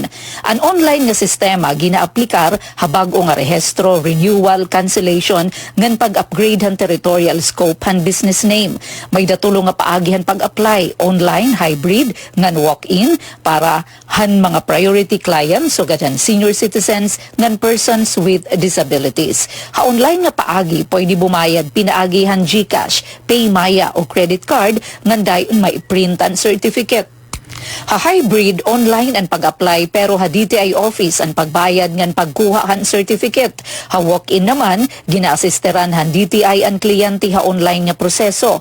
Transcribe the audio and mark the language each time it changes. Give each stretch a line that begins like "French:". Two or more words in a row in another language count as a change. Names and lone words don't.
Waray: Ang online nga sistema gina-aplikar habag o nga rehistro, renewal, cancellation ngan pag-upgrade han
English: territorial scope
Waray: han
English: business name.
Waray: May datulong nga paagihan pag-apply online, hybrid, ngan walk-in para han mga
English: priority clients
Waray: so gadan
English: senior citizens
Waray: ngan
English: persons with disabilities.
Waray: Ha online nga paagi pwede bumayad pinaagihan GCash, PayMaya o
English: credit card
Waray: ngan dayon may printan certificate. Ha-hybrid, online ang pag-apply pero ha-DTI office ang pagbayad ngan pagkuha han certificate. Ha-walk-in naman, gina-assisteran han DTI ang kliyente ha-online nga proseso.